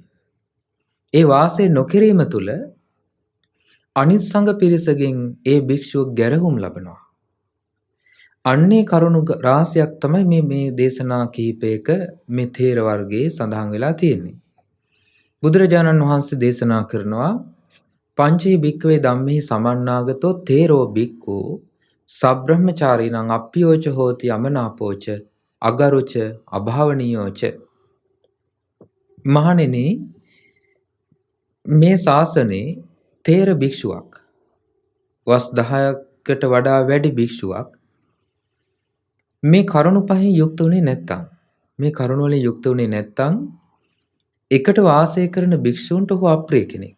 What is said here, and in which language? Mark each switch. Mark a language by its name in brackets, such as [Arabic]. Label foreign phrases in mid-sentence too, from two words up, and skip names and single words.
[Sinhala] ඒ වාසය නොකිරීම තුළ අනිත් සංඝ පිරිසගෙන් ඒ භික්ෂුව ගැරහුම් ලබනවා. අන්නේ කරුණු රාශියක් තමයි මේ දේශනා කිහිපයක මේ තේර වර්ගයේ සඳහන් වෙලා තියෙන්නේ. බුදුරජාණන් වහන්සේ දේශනා කරනවා [Pali] පංචේ භික්ඛවේ ධම්මේ සමන්නාගතෝ තේරෝ භික්ඛු සබ්‍රහ්මචාරීණං අප්පියෝච හෝති අමනාපෝච අගරුච අභාවනීයෝච. [Sinhala] මහණෙනි මේ ශාසනයේ තේර භික්ෂුවක් වස් 10කට වඩා වැඩි භික්ෂුවක් මේ කරුණු පහෙන් යුක්ත වුණේ නැත්තම් මේ කරුණු වලින් යුක්ත වුණේ නැත්තම් එකට වාසය කරන භික්ෂූන්ට ඔහු අප්‍රිය කෙනෙක්.